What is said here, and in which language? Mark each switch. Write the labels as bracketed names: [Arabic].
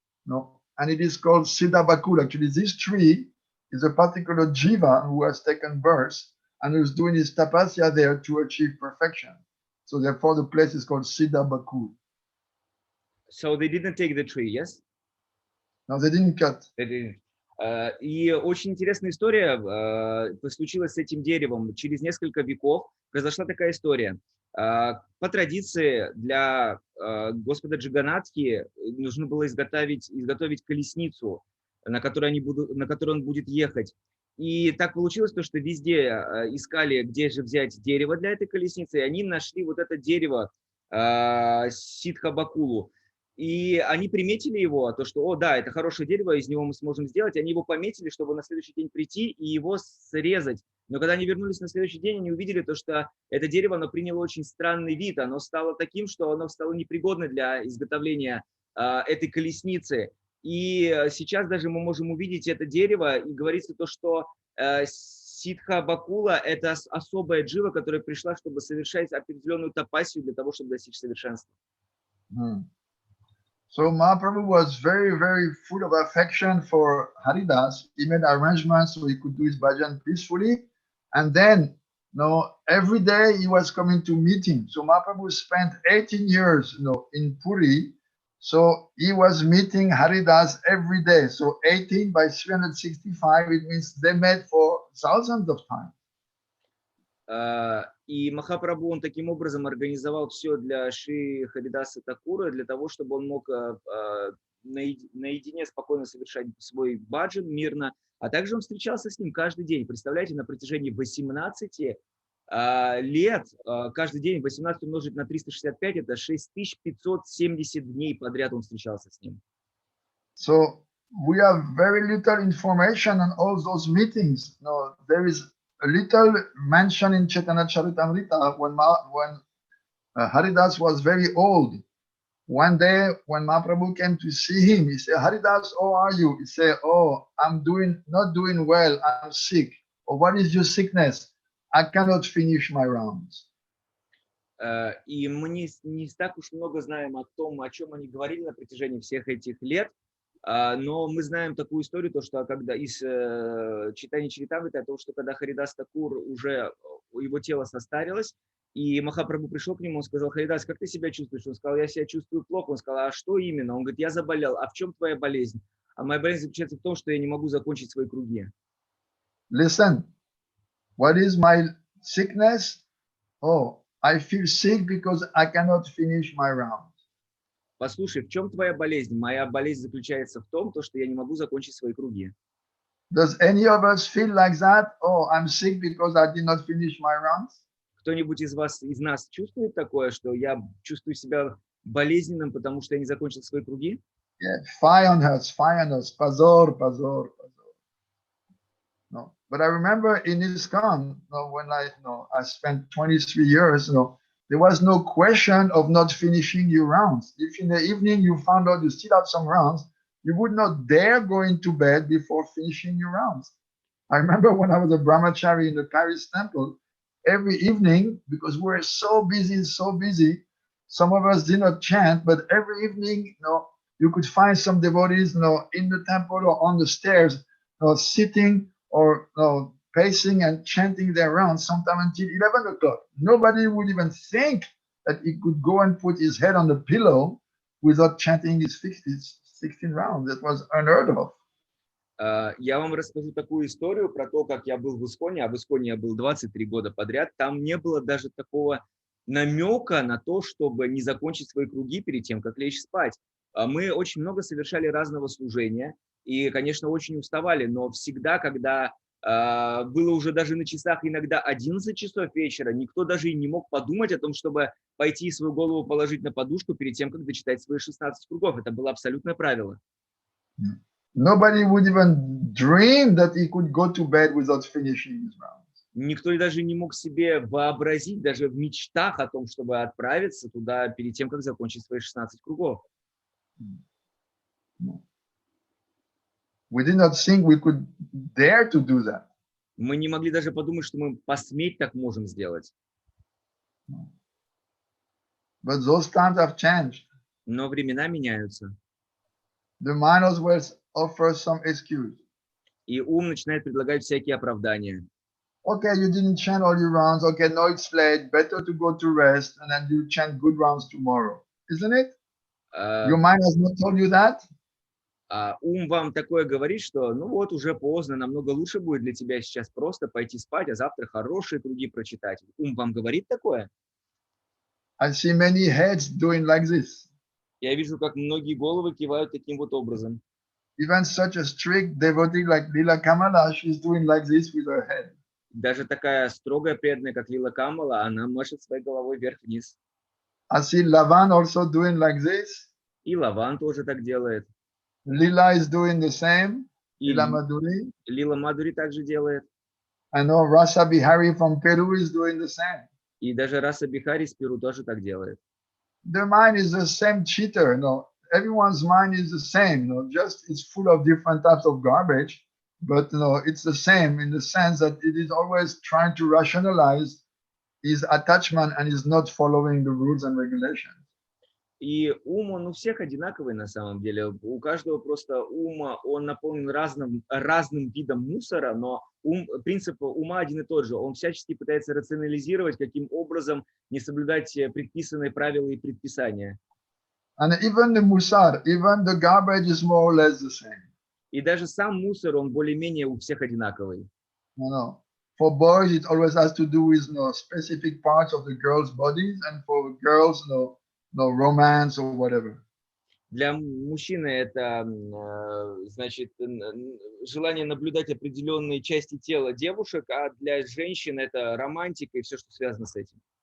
[English] And it is called Siddha-bakul. Actually, this tree is a particular jiva who has taken birth and who's doing his tapasya there to achieve perfection. So therefore, the place is called Siddha-bakul. So they didn't take the tree, yes? No, they didn't cut. They didn't. [Russian] И очень интересная история случилась с этим деревом. Через несколько веков произошла такая история. По традиции для Господа Джаганнатхи нужно было изготовить колесницу, на которой он будет ехать. И так получилось, что везде искали, где же взять дерево для этой колесницы, и они нашли вот это дерево Сидха-бакулу. И они приметили его, что, да, это хорошее дерево, из него мы сможем сделать. Они его пометили, чтобы на следующий день прийти и его срезать. Но когда они вернулись на следующий день, они увидели что это дерево, оно приняло очень странный вид. Оно стало таким, что оно стало непригодно для изготовления этой колесницы. И сейчас даже мы можем увидеть это дерево, и говорится что Сидха-бакула – это особая джива, которая пришла, чтобы совершать определенную тапасию для того, чтобы достичь совершенства. [English] So Mahaprabhu was very, very full of affection for Haridas. He made arrangements so he could do his bhajan peacefully. And then, every day he was coming to meet him. So Mahaprabhu spent 18 years, in Puri. So he was meeting Haridas every day. So 18 by 365, it means they met for thousands of times. [Russian] И Махапрабху, он таким образом организовал все для Шри Харидаса Тхакура, для того, чтобы он мог наедине спокойно совершать свой баджан мирно, а также он встречался с ним каждый день. Представляете, на протяжении 18 лет, каждый день 18 умножить на 365, это 6570 дней подряд он встречался с ним. [English] So we have very little information on all those meetings. No, there is a little mention in Chaitanya Charitamrita when Haridas was very old. One day when Mahaprabhu came to see him, he said, Haridas, how are you? He said, oh, I'm not doing well, I'm sick. Oh, what is your sickness? I cannot finish my rounds. [Russian] И мы не так уж много знаем о том, о чем они говорили на протяжении всех этих лет, но мы знаем такую историю, то, что когда из читания Чаритамриты, то, что когда Харидас Тхакур уже, его тело состарилось, и Махапрабху пришел к нему, он сказал: Харидас, как ты себя чувствуешь? Он сказал: я себя чувствую плохо. Он сказал: а что именно? Он говорит: я заболел. А в чем твоя болезнь? А моя болезнь заключается в том, что я не могу закончить свои круги. [English] Listen, what is my sickness? Oh, I feel sick because I cannot finish my round. [Russian] Послушай, в чем твоя болезнь? Моя болезнь заключается в том, что я не могу закончить свои круги. [English] Does any of us feel like that? Oh, I'm sick because I did not finish my rounds. [Russian] Кто-нибудь из нас чувствует такое, что я чувствую себя болезненным, потому что я не закончил свои круги? [English] Yeah, fire on us, [Russian] pazor, pazor, pazor. [English] No, but I remember in ISKCON, when I spent 23 years, there was no question of not finishing your rounds. If in the evening you found out you still have some rounds, you would not dare go into bed before finishing your rounds. I remember when I was a brahmachari in the Paris temple, every evening, because we were so busy, some of us did not chant, but every evening, you could find some devotees, in the temple or on the stairs, sitting or pacing and chanting their rounds, sometime until 11 o'clock. Nobody would even think that he could go and put his head on the pillow without chanting his 16 rounds. That was unheard of. [Russian] Я вам расскажу такую историю про то, как я был в ISKCON, а в ISKCON я был 23 года подряд. Там не было даже такого намека на то, чтобы не закончить свои круги перед тем, как лечь спать. Мы очень много совершали разного служения и, конечно, очень уставали, но всегда, когда было уже даже на часах иногда 11 часов вечера, никто даже и не мог подумать о том, чтобы пойти свою голову положить на подушку перед тем, как дочитать свои 16 кругов. Это было абсолютное правило. [English] Nobody would even dream that he could go to bed without finishing his rounds. [Russian] Никто даже не мог себе вообразить, даже в мечтах о том, чтобы отправиться туда перед тем, как закончить свои 16 кругов. [English] We did not think we could dare to do that. [Russian] Мы не могли даже подумать, что мы посметь так можем сделать. [English] But those times have changed. [Russian] Но времена меняются. [English] The mind as well offers some excuse. [Russian] И ум начинает предлагать всякие оправдания. [English] Okay, you didn't chant all your rounds. Okay, no, it's late. Better to go to rest, and then you chant good rounds tomorrow. Isn't it? Your mind has not told you that? [Russian] Ум вам такое говорит, что ну вот уже поздно, намного лучше будет для тебя сейчас просто пойти спать, а завтра хорошие круги прочитать. Ум вам говорит такое? [English] I see many heads doing like this. [Russian] Я вижу, как многие головы кивают таким вот образом. [English] Even such a strict devotee like Lila Kamala, she's doing like this with her head. [Russian] Даже такая строгая преданная, как Лила Камала, она машет своей головой вверх-вниз. [English] I see Lavan also doing like this. [Russian] И Лаван тоже так делает. [English] Lila is doing the same. [Russian] И [English] Lila Madhuri. [Russian] Лила Мадури также делает. [English] I know Rasa Bihari from Peru is doing the same. [Russian] И даже Раса Бихари из Перу тоже так делает. [English] The mind is the same cheater. Everyone's mind is the same. Just it's full of different types of garbage, but it's the same in the sense that it is always trying to rationalize his attachment and is not following the rules and regulations. [Russian] И ум, он у всех одинаковый на самом деле. У каждого просто ума, он наполнен разным видом мусора, но принцип ума один и тот же. Он всячески пытается рационализировать, каким образом не соблюдать предписанные правила и предписания. [English] And even the musar, even the garbage is more or less the same. [Russian] И даже сам мусор, он более-менее у всех одинаковый. [English] No. for boys, it always has to do with specific parts of the girls' bodies, and for girls, no romance or whatever. [Russian] Для мужчины это, значит, желание наблюдать определенные части тела девушек, а для женщин это романтика и все, что связано с этим.